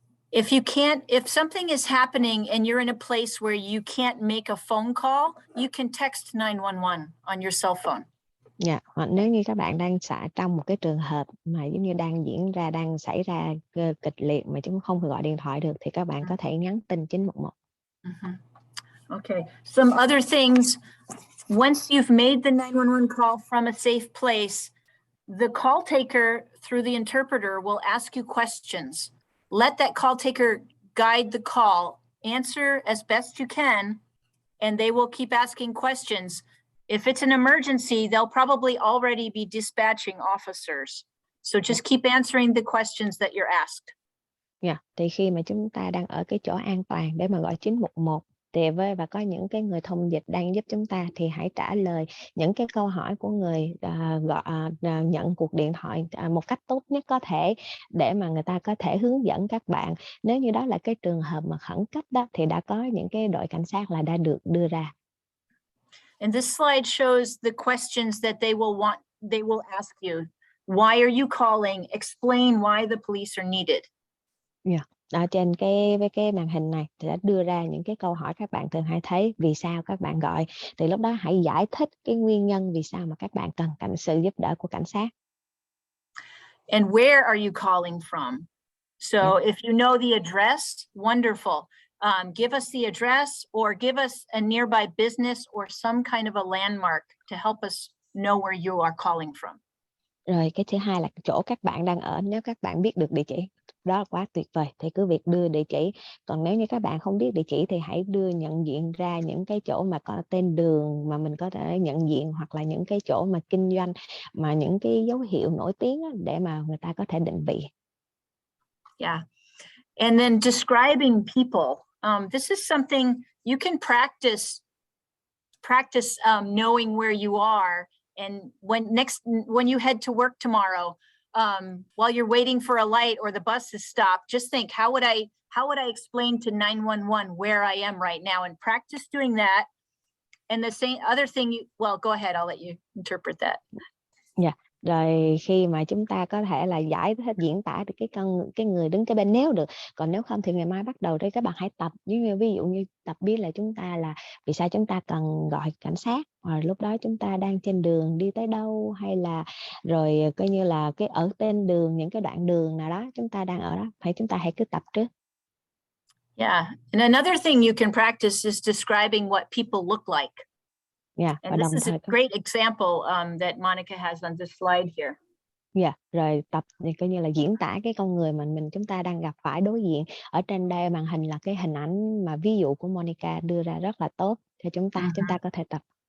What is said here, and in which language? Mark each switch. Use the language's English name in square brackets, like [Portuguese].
[English] If something is happening and you're in a place where you can't make a phone call, you can text 911 on your cell phone. [Vietnamese] Hoặc nếu như các bạn đang trong một cái trường hợp mà giống như đang xảy ra kịch liệt mà chúng không thể gọi điện thoại được thì các bạn có thể nhắn tin 911. [English] Okay, some other things. Once you've made the 911 call from a safe place, the call taker through the interpreter will ask you questions. Let that call taker guide the call, answer as best you can, and they will keep asking questions. If it's an emergency, they'll probably already be dispatching officers. So just keep answering the questions that you're asked. [Vietnamese] Thì khi mà chúng ta đang ở cái chỗ an toàn để mà gọi 911 và có những cái người thông dịch đang giúp chúng ta, thì hãy trả lời những cái câu hỏi của người nhận cuộc điện thoại một cách tốt nhất có thể để mà người ta có thể hướng dẫn các bạn. Nếu như đó là cái trường hợp mà khẩn cấp đó thì đã có những cái đội cảnh sát là đã được đưa ra. [English] And this slide shows the questions that they will ask you. Why are you calling? Explain why the police are needed. [Vietnamese] Ở trên cái màn hình này thì đã đưa ra những cái câu hỏi các bạn thường hay thấy, vì sao các bạn gọi, thì lúc đó hãy giải thích cái nguyên nhân vì sao mà các bạn cần sự giúp đỡ của cảnh sát. [English] And where are you calling from? So if you know the address, wonderful. Give us the address or give us a nearby business or some kind of a landmark to help us know where you are calling from. [Vietnamese] Rồi cái thứ hai là chỗ các bạn đang ở, nếu các bạn biết được địa chỉ đó quá tuyệt vời thì cứ việc đưa địa chỉ. Còn nếu như các bạn không biết địa chỉ thì hãy nhận diện ra những cái chỗ mà có tên đường mà mình có thể nhận diện, hoặc là những cái chỗ mà kinh doanh mà những cái dấu hiệu nổi tiếng đó, để mà người ta có thể định vị. [English] Yeah. And then describing people. This is something you can practice knowing where you are. And when you head to work tomorrow, while you're waiting for a light or the bus is stopped, just think, how would I explain to 911 where I am right now, and practice doing that. And the same other thing, well, go ahead, I'll let you interpret that. [Vietnamese] Rồi khi mà chúng ta có thể là diễn tả được cái người đứng cái bên nếu được, còn nếu không thì ngày mai bắt đầu đấy các bạn hãy tập, ví dụ như tập biết là chúng ta là vì sao chúng ta cần gọi cảnh sát, hoặc lúc đó chúng ta đang trên đường đi tới đâu, hay là rồi coi như là cái ở tên đường, những cái đoạn đường nào đó chúng ta đang ở đó, chúng ta hãy cứ tập trước. [English] Yeah, and another thing you can practice is describing what people look like. Yeah, And this is a great example that Monica has on this slide here. [Vietnamese] Rồi tập thì coi như là diễn tả cái con người mình chúng ta đang gặp phải đối diện. Ở trên đây màn hình là cái hình ảnh mà ví dụ của Monica đưa ra rất là tốt cho chúng ta có thể tập.